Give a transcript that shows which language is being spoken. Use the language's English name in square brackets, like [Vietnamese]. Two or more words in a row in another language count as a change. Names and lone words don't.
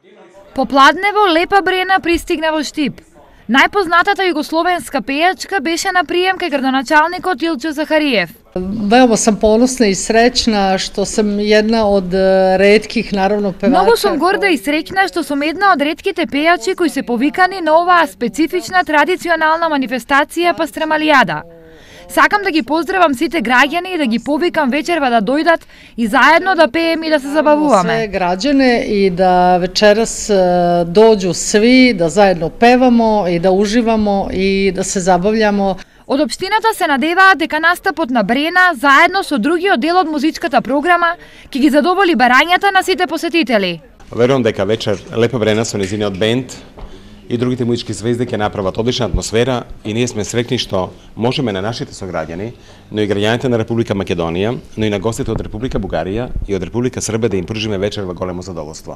[Macedonian] По Пладнево Лепа Брена пристигна во Штип. Најпознатата југословенска пејачка беше на прием кај градоначалникот Илчо Захариев. [Serbian] Veoma sam ponosna i srećna što sam jedna od retkih, naravno, pevača. [Macedonian] Многу сум горда и среќна што сум една од ретките пејачи кои се повикани на оваа специфична традиционална манифестација Пастремалијада. Сакам да ги поздравам сите граѓани и да ги повикам вечерва да дојдат и заедно да пеем и да се забавуваме. [Serbian] Sve građane i da večeras dođu svi, da zajedno pevamo i da uživamo i da se zabavljamo. [Macedonian] Од општината се надеваат дека настапот на Брена заедно со другиот дел од музичката програма ќе ги задоволи барањата на сите посетители. Верувам дека вечер Лепа Брена со незиниот бенд и другите музички звезди ќе направат одлична атмосфера и ние сме среќни што можеме на нашите сограѓани, но и граѓаните на Република Македонија, но и на гостите од Република Бугарија и од Република Србија да им пружиме вечер во големо задоволство.